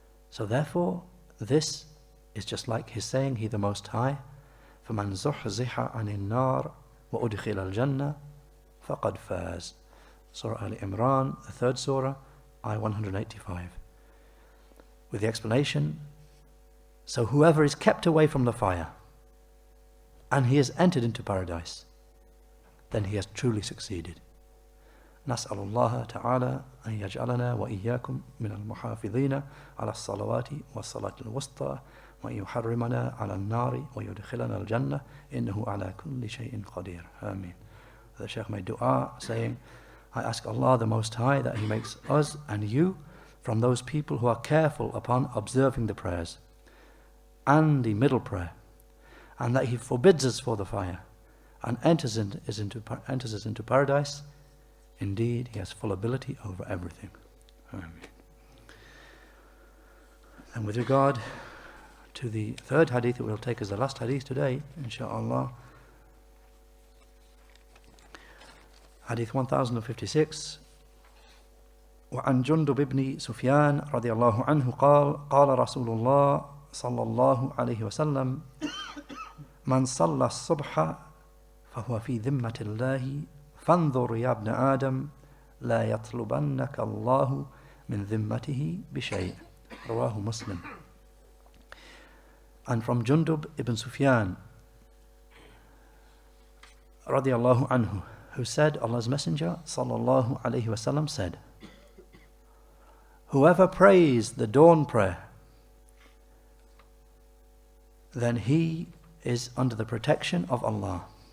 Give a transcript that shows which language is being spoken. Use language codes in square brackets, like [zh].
[en] So therefore, this is just like his saying, He the Most High, [ar] فَمَنْ زُحْزِحَ عَنِ النَّارِ وَأُدْخِلَ الْجَنَّةِ فَقَدْ فَازَ. [en] Surah Al-Imran, the third surah, ayah 185. With the explanation, so whoever is kept away from the fire and he has entered into paradise, then he has truly succeeded. [ar] نسأل الله تعالى أن يجعلنا وإياكم من المحافظين على الصلوات والصلاة الوسطى وأن يحرمنا على النار ويدخلنا الجنة إنه على كل شيء قدير. Ameen. [en] The Shaykh made dua saying, I ask Allah the Most High that He makes us and you from those people who are careful upon observing the prayers and the middle prayer, and that He forbids us for the fire and enters us into paradise. Indeed, He has full ability over everything. Amen. And with regard to the third hadith that we'll take as the last hadith today, inshaAllah, hadith 1056, [ar] وعن جندب بن سفيان رضي الله عنه قال رسول الله صلى الله عليه وسلم من صلى الصبح فهو في ذمة الله فانظر يا ابن آدم لا يطلبنك الله من ذمته بشيء. رواه Muslim. [en] And from Jundub ibn Sufyan radiyallahu anhu, who said, Allah's Messenger sallallahu alayhi wasallam said, whoever prays the dawn prayer, then he is under the protection of Allah.